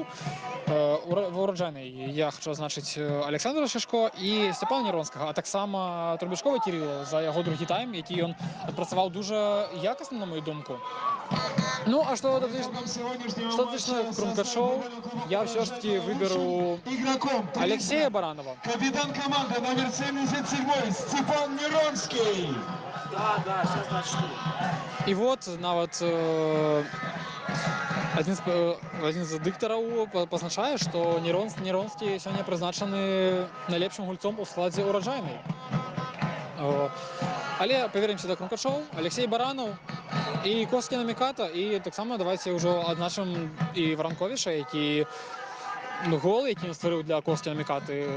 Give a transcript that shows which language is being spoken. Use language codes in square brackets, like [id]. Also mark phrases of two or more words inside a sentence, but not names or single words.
[be] Ва ураджайнай я хачу адзначыць Александра Шишко і Сцепана Няронскага, а таксама Трубачкова Кірыла за яго другі тайм, які ён адпрацаваў дужа якасна, на мою думку. Ну, а што датычна Крумкачоў, я ўсё ж таки выберу Алексея Баранова. [ru] Капитан команды номер 77 Степан Няронский. Да, сейчас начну. [be] І вот нават адзін з дыктараў пазначае, што Няронскі сёння прызначаны найлепшым гульцом у складзе ураджайнай. Але павернемся да Крумкачоў. Алексей Баранаў і Коскі Наміката, і таксама давайте ўжо адзначым і Варанковіча, які гол, які ён стварыў для Коскі Намікаты.